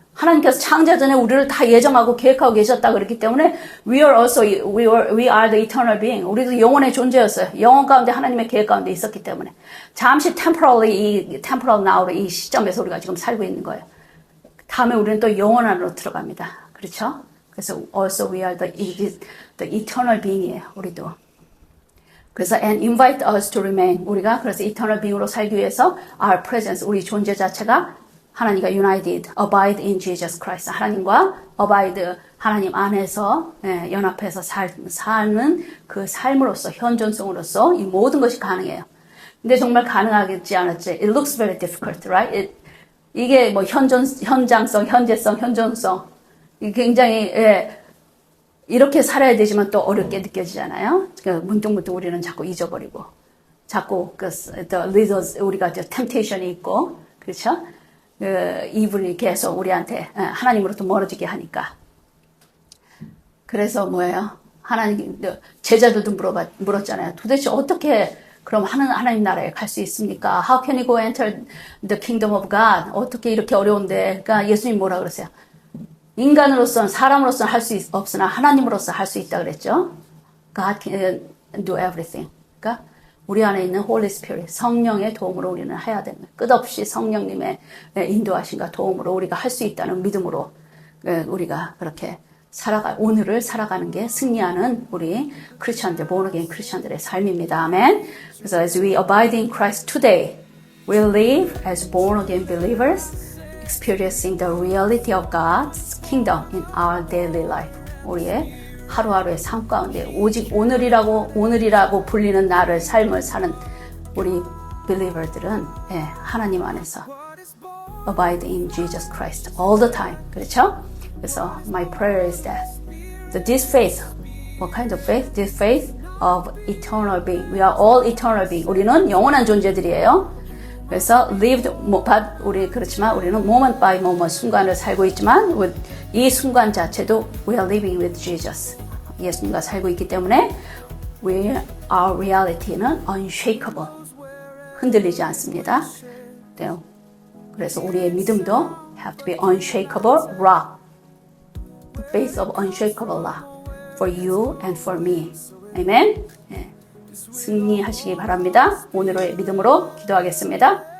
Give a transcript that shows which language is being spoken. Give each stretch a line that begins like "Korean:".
Korean: 하나님께서 창조 전에 우리를 다 예정하고 계획하고 계셨다 그랬기 때문에
English: we are the eternal being.
Korean: 우리도 영원의 존재였어요. 영원 가운데 하나님의 계획 가운데 있었기 때문에 잠시 temporal now로 이 시점에서 우리가 지금 살고 있는 거예요. 다음에 우리는 또 영원 안으로 들어갑니다. 그렇죠? 그래서
English: also we are the eternal being이에요.
Korean: 우리도. 그래서
English: and invite us to remain.
Korean: 우리가 그래서 eternal being으로 살기 위해서 our presence, 우리 존재 자체가 하나님과 united,
English: abide in Jesus Christ.
Korean: 하나님과 abide, 하나님 안에서 연합해서 사는 그 삶으로서, 현존성으로서 이 모든 것이 가능해요. 근데 정말 가능하지 않았지.
English: It looks very difficult, right?
Korean: 이게 뭐 현장성, 현재성, 현존성, 굉장히 이렇게 살아야 되지만 또 어렵게 느껴지잖아요. 문득문득 우리는 자꾸 잊어버리고, 자꾸 우리가 temptation이 있고, 그렇죠? 이분이 계속 우리한테 하나님으로부터 멀어지게 하니까. 그래서 뭐예요? 제자들도 물었잖아요. 도대체 어떻게 그럼 하나님 나라에 갈 수 있습니까?
English: How can you go enter the kingdom of God?
Korean: 어떻게 이렇게 어려운데? 그러니까 예수님 뭐라 그랬어요? 인간으로서는, 사람으로서는 할 수 없으나 하나님으로서 할 수 있다 그랬죠?
English: God can do everything.
Korean: 그러니까 우리 안에 있는 Holy Spirit, 성령의 도움으로 우리는 해야 되는 거예요. 끝없이 성령님의 인도하심과 도움으로 우리가 할 수 있다는 믿음으로 우리가 그렇게 오늘을 살아가는 게 승리하는 우리 크리스천들, born again 크리스천들의 삶입니다. 아멘. 그래서
English: as we abide in Christ today, we live as born again believers, experiencing the reality of God's kingdom in our daily life.
Korean: 우리의 하루하루의 삶 가운데 오직 오늘이라고 불리는 나를 삶을 사는 우리 believer들은 하나님 안에서
English: abide in Jesus Christ all the time.
Korean: 그렇죠? 그래서
English: my prayer is that this faith What kind of faith? The faith of eternal being. We are all eternal being.
Korean: 우리는 영원한 존재들이에요. 그래서 우리 그렇지만 우리는
English: moment by moment
Korean: 순간을 살고 있지만 이 순간 자체도
English: we are living with Jesus.
Korean: 예수님과 살고 있기 때문에 our reality는 unshakable. 흔들리지 않습니다. 그래서 우리의 믿음도
English: have to be unshakable rock. The faith of unshakable rock for you and for me.
Korean: Amen. 승리하시기 바랍니다. 오늘의 믿음으로 기도하겠습니다.